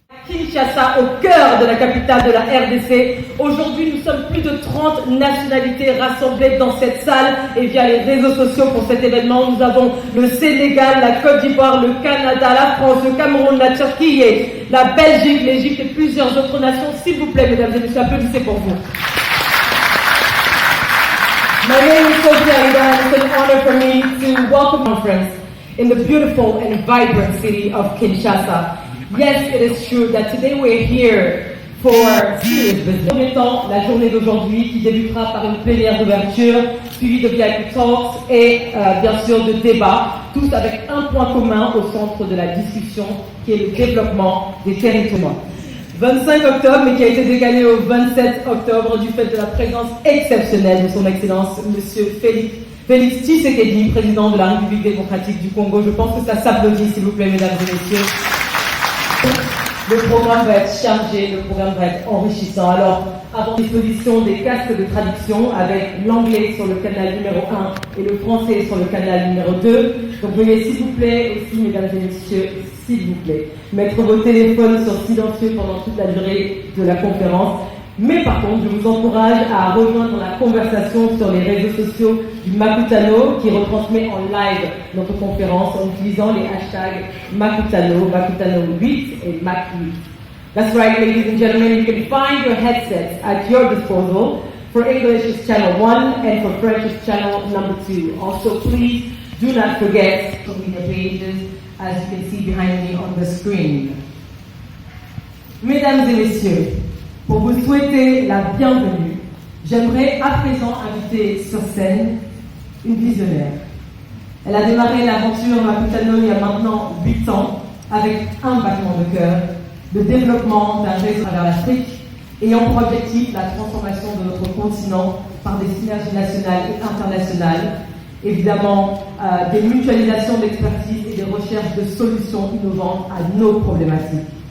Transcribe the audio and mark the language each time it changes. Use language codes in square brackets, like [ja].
[fr] Kinshasa, au cœur de la capitale de la RDC. Aujourd'hui, nous sommes plus de 30 nationalités rassemblées dans cette salle et via les réseaux sociaux pour cet événement. Nous avons le Sénégal, la Côte d'Ivoire, le Canada, la France, le Cameroun, la Turquie, et la Belgique, l'Égypte et plusieurs autres nations. S'il vous plaît, mesdames et messieurs, applaudissez pour vous. [en] My name is Sophia Ida, and it's an honor for me to welcome the conference in the beautiful and vibrant city of Kinshasa. Yes, it is true that today we're here for serious business. [fr] En premier temps, la journée d'aujourd'hui qui débutera par une plénière d'ouverture, suivie de VIP Talks et bien sûr de débats, tous avec un point commun au centre de la discussion qui est le développement des territoires. 25 octobre, mais qui a été décalé au 27 octobre du fait de la présence exceptionnelle de son Excellence, Monsieur Félix Tshisekedi, président de la République démocratique du Congo. Je pense que ça s'applaudit, s'il vous plaît, mesdames et messieurs. Le programme va être chargé, le programme va être enrichissant. Alors, avant disposition des casques de traduction avec l'anglais sur le canal numéro 1 et le français sur le canal numéro 2. Donc, veuillez s'il vous plaît aussi, mesdames et messieurs, s'il vous plaît, mettre vos téléphones sur silencieux pendant toute la durée de la conférence. Mais par contre, je vous encourage à rejoindre la conversation sur les réseaux sociaux du Makutano qui retransmet en live notre conférence en utilisant les hashtags Makutano, Makutano 8 et Mac8. [en] That's right, ladies and gentlemen, you can find your headsets at your disposal. For English, it's channel 1 and for French, it's channel number 2. Also, please do not forget social media pages as you can see behind me on the screen. [fr] Mesdames et messieurs, pour vous souhaiter la bienvenue, j'aimerais à présent inviter sur scène une visionnaire. Elle a démarré l'aventure Makutano il y a maintenant 8 ans avec un battement de cœur, le développement d'un réseau à travers l'Afrique, ayant pour objectif la transformation de notre continent par des synergies nationales et internationales, évidemment des mutualisations d'expertise et des recherches de solutions innovantes à nos problématiques.